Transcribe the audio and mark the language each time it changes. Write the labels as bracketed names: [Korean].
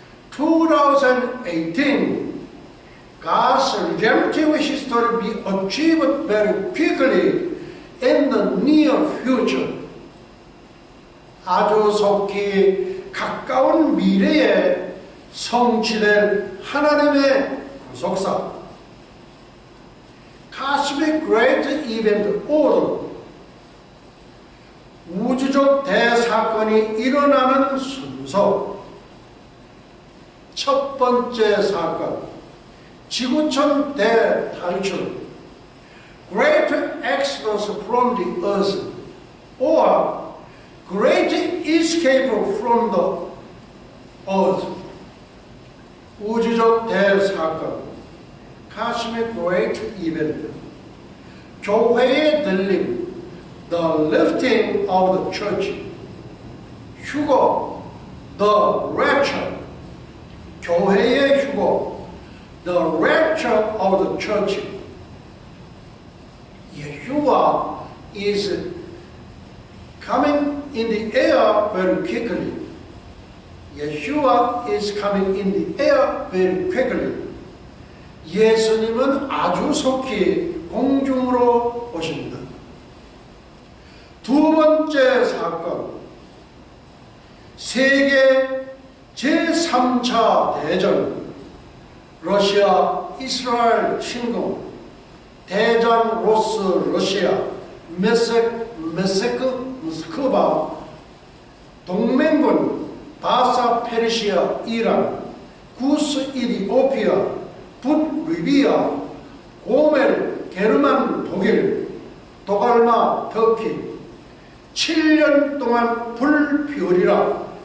[English] 2018, God's redemptive history be achieved very quickly in the near future. [Korean] 아주 속히 가까운 미래에 성취될 하나님의 구속사. [English] Cosmic Great Event Order. [Korean] 우주적 대사건이 일어나는 순서. 첫 번째 사건, 지구촌 대탈출, [English] Great Exodus from the Earth, or Great Escape from the Earth. [Korean] 우주적 대사건, [English] Cosmic Great Event. [Korean] 교회의 들림, [English] The Lifting of the Church. 휴거, The Rapture. [Korean] 교회의 휴거, [English] The Rapture of the Church. Yeshua is coming in the air very quickly. Yeshua is coming in the air very quickly. [Korean] 예수님은 아주 속히 공중으로 오십니다. 두 번째 사건, 세계 제3차 대전, 러시아 이스라엘 침공, 대장 로스 러시아, 메세크 모스크바, 동맹군 바사 페르시아 이란, 구스 이디오피아, 붓 리비아, 고멜 게르만 독일, 도갈마 터키, 7년 동안 불피우리라.